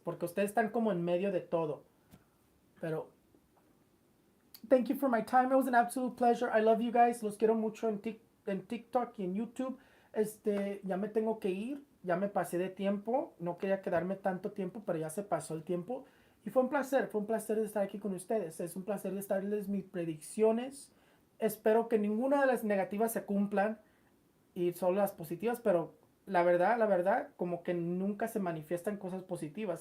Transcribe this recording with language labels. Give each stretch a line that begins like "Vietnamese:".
Spanish: Porque ustedes están como en medio de todo.
English: Pero thank you for my time. It was an absolute pleasure. I love you guys.
Spanish: Los quiero mucho en TikTok y en YouTube. Ya me tengo que ir. Ya me pasé de tiempo. No quería quedarme tanto tiempo, pero ya se pasó el tiempo. Y fue un placer de estar aquí con ustedes. Es un placer de estarles mis predicciones. Espero que ninguna de las negativas se cumplan y solo las positivas, pero la verdad, como que nunca se manifiestan cosas positivas.